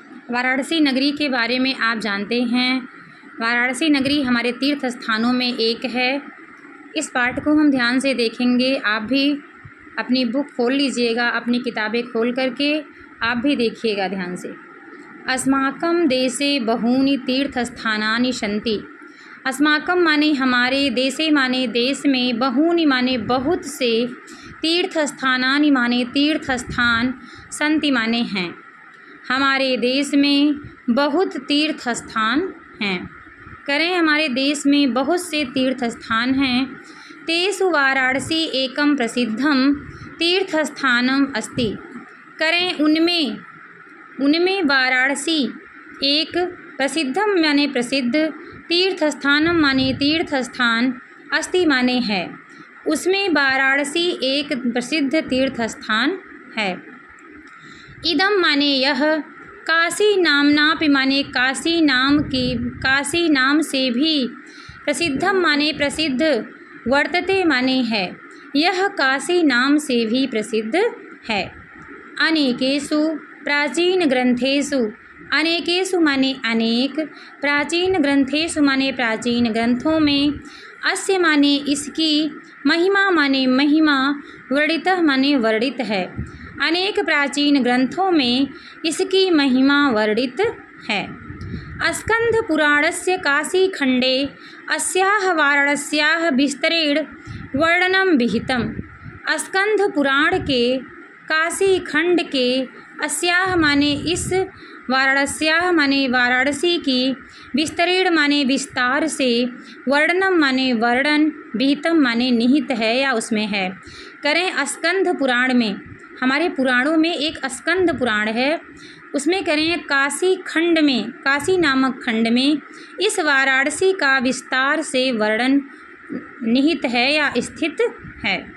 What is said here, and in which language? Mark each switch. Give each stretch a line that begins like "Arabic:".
Hindi: वाराणसी नगरी के बारे में आप जानते हैं, वाराणसी नगरी हमारे तीर्थ स्थानों में एक है। इस पाठ को हम ध्यान से देखेंगे। आप भी अपनी बुक खोल लीजिएगा, अपनी किताबें खोल करके आप भी देखिएगा ध्यान से।
Sanskrit: अस्माकं देशे बहूनि तीर्थस्थानानि सन्ति।
Hindi: अस्माकं माने हमारे, देशे माने देश में, बहूनि माने बहुत से, तीर्थस्थानानि माने तीर्थस्थान, सन्ति माने हैं। हमारे देश में बहुत तीर्थस्थान हैं। करें, हमारे देश में बहुत से तीर्थस्थान हैं।
Sanskrit: तेषु वाराणसी एकम प्रसिद्धम तीर्थस्थानम अस्ति।
Hindi: करें, उनमें वाराणसी एक प्रसिद्धम माने प्रसिद्ध, तीर्थस्थानम माने तीर्थस्थान, अस्ति माने है। उसमें वाराणसी एक प्रसिद्ध तीर्थस्थान है। इदम माने यह, काशी नामनापि माने काशी नाम से भी, प्रसिद्धम माने प्रसिद्ध, वर्तते माने है। यह काशी नाम से भी प्रसिद्ध है।
Sanskrit: अनेकेषु प्राचीन ग्रंथेषु,
Hindi: अनेकेषु माने अनेक, प्राचीन ग्रंथेषु माने प्राचीन ग्रंथों में, अस्य माने इसकी, महिमा माने महिमा, वर्णितः माने वर्णित है। अनेक प्राचीन ग्रंथों में इसकी महिमा वर्णित है।
Sanskrit: स्कंध पुराणस्य काशीखंडे अस्याः वाराणस्याः विस्तरेण वर्णनम विहितम्।
Hindi: स्कंध पुराण के काशी खंड के अस्याः माने इस, वाराणस्याः माने वाराणसी की, विस्तरेण माने विस्तार से, वर्णनम माने वर्णन, विहितम माने निहित है या उसमें है। करें, स्कंध पुराण में, हमारे पुराणों में एक स्कंद पुराण है, उसमें करें काशी खंड में, काशी नामक खंड में इस वाराणसी का विस्तार से वर्णन निहित है या स्थित है।